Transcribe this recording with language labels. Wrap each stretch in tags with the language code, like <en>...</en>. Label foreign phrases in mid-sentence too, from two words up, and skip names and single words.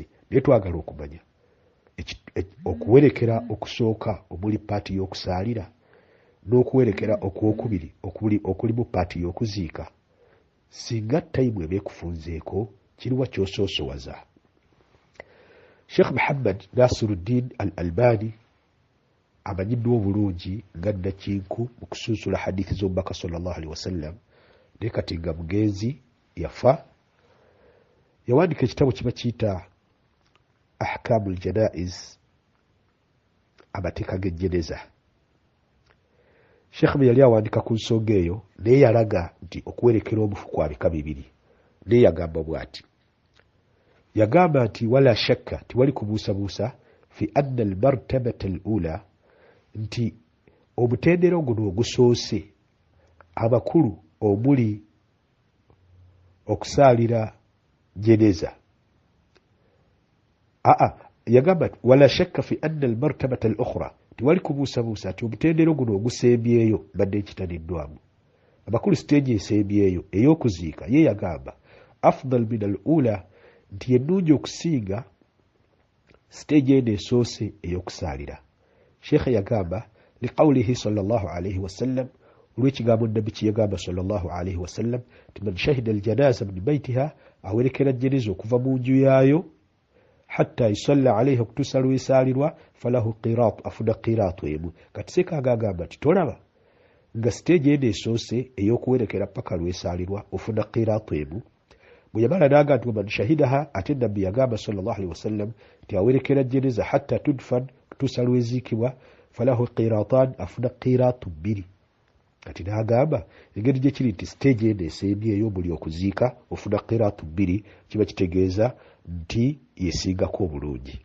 <lg>Naye twagala okumanya okuwerekera okusooka omuli paati y'okusaalira n'okuwerekera okwokubiri okulimu paati y'okuziika, singa tayimu eba ekufunzeeko kiriwa ky'osoosowaza? Sheikh Muhammad Nasiruddin al-Albani amanyiddwa obulungi nga nnakinku mu kusunsula hadithi z'omubaka</lg> <ar>صلى الله عليه وسلم,</ar> <lg>naye kati nga mugenzi yafa, yawandiika ekitabo kye bakiyita Ahkamul Janaiz, amateeka g'ejjeneza. Sheikh bwe yali awandiika ku nsonga eyo naye yalaga nti okuwerekera omufu kwa bika bibiri, naye yagamba bw'ati. Yagamba nti</lg> <ar>ولا شك,</ar> <lg>tiwali kubuusabuusa,</lg> <ar>في أن المرتبة الأولى,</ar> <lg>nti omutendera guno ogusoose amakulu omuli okusaalira jjeneza.</lg> <ar>Yagamba ولا شك في أن المرتبة الأخرى,</ar> <lg>tiwali kubuusabuusa nti omutendera guno ogusembyeyo badde ekitaniddwamu, amakulu siteegi esembyeyo ey'okuziika, ye yagamba</lg> <ar>أفضل من الأولى,</ar> <lg>nti ennungi okusinga siteegi eno esoose ey'okusaalira. Sheikh yagamba</lg> <ar>لقوله صلى الله عليه وسلم,</ar> <lg>olw'ekigambo nabbi kye yagamba</lg> <ar>صلى الله عليه وسلم</ar> <lg>nti</lg> <ar>من شهد الجنازة من بيتها,</ar> <lg>awerekera jjeneza okuva mu nju yaayo,</lg> <ar>حتى يصلى عليها</ar> <lg>okutuusa lw'esaalirwa,</lg> <ar>فله قيراط,</ar> <lg>afuna qiraatu emu. Kati sekanga agamba nti tolaba nga siteegi eno esoose ey'okuwerekera paka lw'esaalirwa ofuna qiraatu emu. Bwe yamala n'agamba nti</lg> <ar>ومن شهدها,</ar> <lg>ate nabbi yagamba</lg> <ar>صلى الله عليه وسلم</ar> <lg>nti awerekera jjeneza</lg> <ar>حتى تدفن,</ar> <lg>kutuusa lw'eziikibwa,</lg> <ar>فله قيراطان,</ar> <lg>afuna qiraatu bbiri. Kati n'agamba engeri gye kiri nti siteegi eno esembyeyo buli okuziika ofuna qiraatu bbiri, kiba kitegeeza nti yesingako obulungi.</lg>